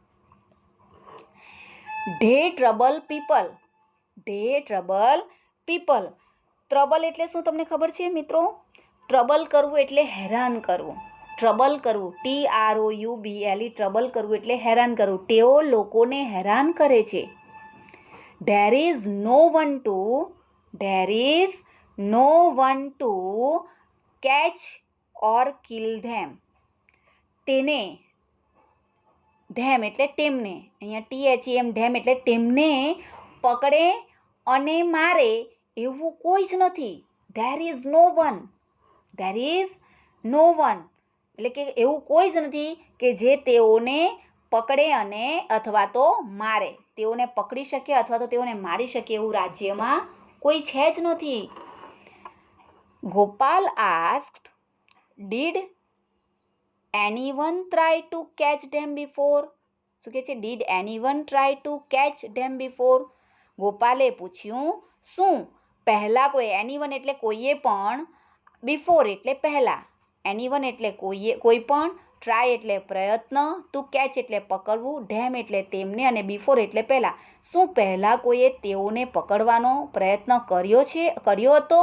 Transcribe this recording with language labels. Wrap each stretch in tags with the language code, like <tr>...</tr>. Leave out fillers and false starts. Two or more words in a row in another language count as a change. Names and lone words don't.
<en>they trouble people,</en> <gu>ટ્રબલ એટલે શું તમને ખબર છે મિત્રો? ટ્રબલ કરવું એટલે હેરાન કરવું. ટ્રબલ કરવું, TROUBLE, ટ્રબલ કરવું એટલે હેરાન કરવું. તેઓ લોકોને હેરાન કરે છે.</gu> <en>There is no one to catch or kill them.</en> <gu>તેને, ધેમ એટલે તેમને, અહીંયા THEM, ધેમ એટલે તેમને પકડે અને મારે એવું કોઈ જ નથી.</gu> <en>There is no one</en> <gu>એટલે કે એવું કોઈ જ નથી કે જે તેઓને પકડે અને અથવા તો મારે. તેઓને પકડી શકે અથવા તો તેઓને મારી શકે એવું રાજ્યમાં કોઈ છે જ નથી.</gu> <en>ગોપાલ asked, did anyone try to catch them before?</en> <gu>શું કહે છે?</gu> <en>Did anyone try to catch them before?</en> <gu>ગોપાલે પૂછ્યું, શું પહેલાં કોઈ, anyone એટલે કોઈએ પણ, બિફોર એટલે પહેલાં, anyone એટલે કોઈ પણ, ટ્રાય એટલે પ્રયત્ન,</gu> <en>to catch</en> <gu>એટલે પકડવું, ધેમ એટલે તેમને, અને બિફોર એટલે પહેલાં. શું પહેલાં કોઈએ તેઓને પકડવાનો પ્રયત્ન કર્યો હતો?</gu>